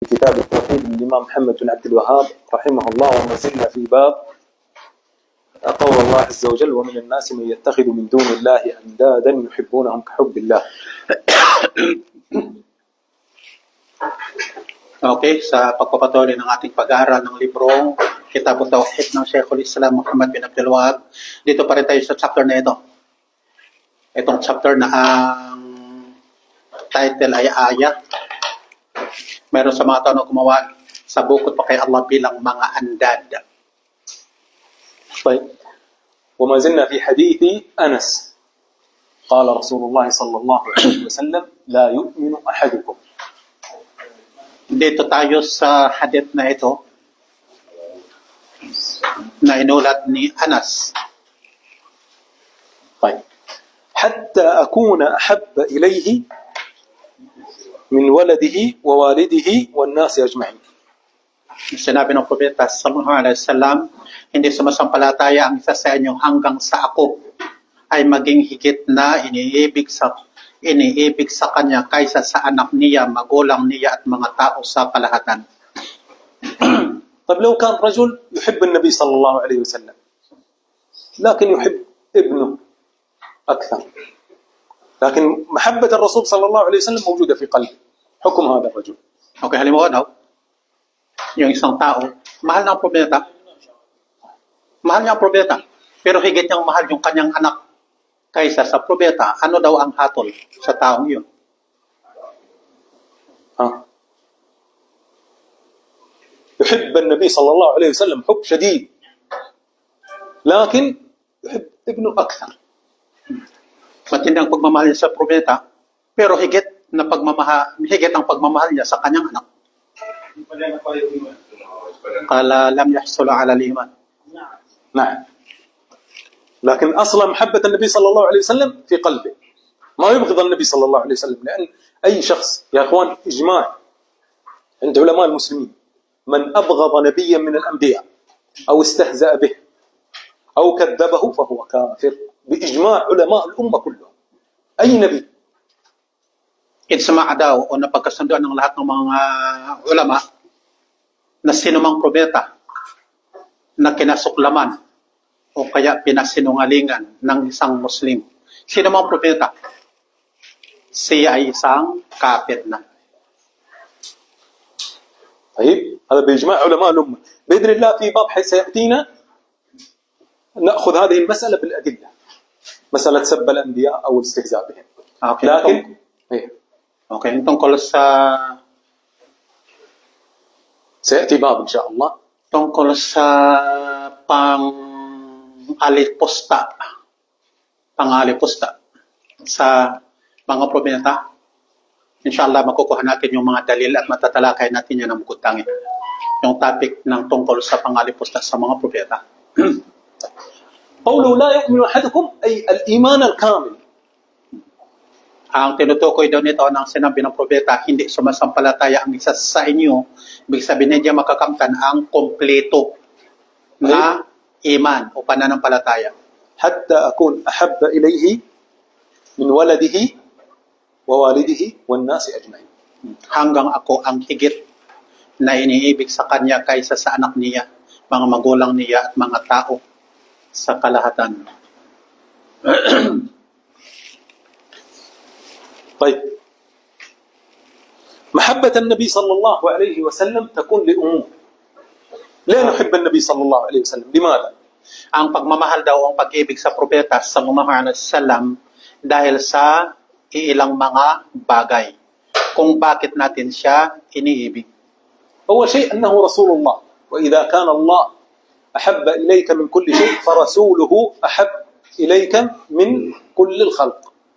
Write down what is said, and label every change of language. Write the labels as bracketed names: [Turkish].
[Arabic] كتاب التوحيد للإمام محمد بن عبد الوهاب رحمه الله. وما زلنا في باب قول الله عز وجل: ومن الناس من يتخذ من دون الله أندادا يحبونهم كحب الله. [Filipino] Okay, sa pagpapatuloy ng ating pag-aaral ng librong Kitab Tawhid ng Sheikhul Islam Muhammad bin Abdul Wahab, dito pa rin tayo sa chapter na ito. Itong chapter na ang title ay Ayah. Meron sa mga tanong gumawa sa bukod pa kay Allah bilang mga andad. [Arabic] طيب. وما زلنا في حديث أنس قال رسول الله صلى الله عليه وسلم: لا يؤمن أحدكم. [Filipino] Dito tayo sa hadith na ito na inulat ni Anas. [Arabic] طيب. حتى أكون أحب إليه من ولده ووالده والناس أجمعين. [Filipino] Sinabi ng Propeta sallallahu alaihi wasallam, hindi sumasampalataya ang isa sa inyo hanggang sa ako ay maging higit na iniibig sa kanya kaysa sa anak niya, magulang niya at mga tao sa kalahatan. [Arabic] طيب لو كان رجل يحب النبي صلى الله عليه وسلم لكن يحب ابنه أكثر، لكن محبة الرسول صلى الله عليه وسلم موجودة في قلبه، حكم هذا الرجل. [Filipino] Okay, halimbawa daw, yung isang tao, mahal niya ang propeta. Mahal niya ang propeta, pero higit niyang mahal yung kanyang anak kaysa sa propeta. Ano daw ang hatol sa taong yun? [Arabic] يحب النبي صلى الله عليه وسلم حب شديد، لكن يحب ابنه أكثر. [Filipino] Matindi ang pagmamahal niya sa propeta, pero higit ang pagmamahal niya sa kanyang anak. [Arabic] Qala lam yahsul ala al-iman. نعم. لكن أصلا محبة النبي صلى الله عليه وسلم في قلبه، ما يبغض النبي صلى الله عليه وسلم. لأن أي شخص يا أخوان إجماع عند علماء المسلمين من أبغض نبيا من الأنبياء أو استهزأ به أو كذبه فهو كافر بإجماع علماء الأمة كلهم. أي نبي. [Filipino] Itsama daw o napagkasunduan ng lahat ng mga ulama na sinumang propeta na kinasuklaman o kaya pinasinungalingan ng isang Muslim. Sinumang propeta, siya ay isang kafir na. [Arabic] طيب هذا بإجماع علماء الأمة. بإذن الله في باب سيأتينا نأخذ هذه المسألة بالأدلة، مسألة سب الأنبياء أو الاستهزاء بهم. Okay, لكن [Filipino] okay, tungkol sa [Arabic] سيأتي باب إن شاء الله [Filipino] tungkol sa pang-alipusta sa mga propeta. Inshallah, makukuha natin yung mga dalil at matatalakay natin yan ng bukod-tangin. Yung topic ng tungkol sa pang-alipusta sa mga propeta. [Arabic] قوله لا يؤمن أحدكم أي الإيمان الكامل. [Filipino] Ang tinutukoy daw nito ng sinabi ng propeta, hindi sumasampalataya ang isa sa inyo. Ibig sabihin niya makakamtan ang kompleto na iman o pananampalataya. حتى أكون أحب إليه من ولده ووالده والناس أجمعين. Hanggang ako ang higit na iniibig sa kanya kaysa sa anak niya, mga magulang niya at mga tao sa kalahatan. [Arabic] طيب محبة النبي صلى الله عليه وسلم تكون لأمور. لا نحب النبي صلى الله عليه وسلم. لماذا؟ [Filipino] Ang pagmamahal daw, ang pag-ibig sa propeta sallallahu alaihi wasallam dahil sa ilang mga bagay. Kung bakit natin siya iniibig. [Arabic] أول شيء أنه رسول الله، وإذا كان الله أحب إليك من كل شيء فرسوله أحب إليك من كل الخلق.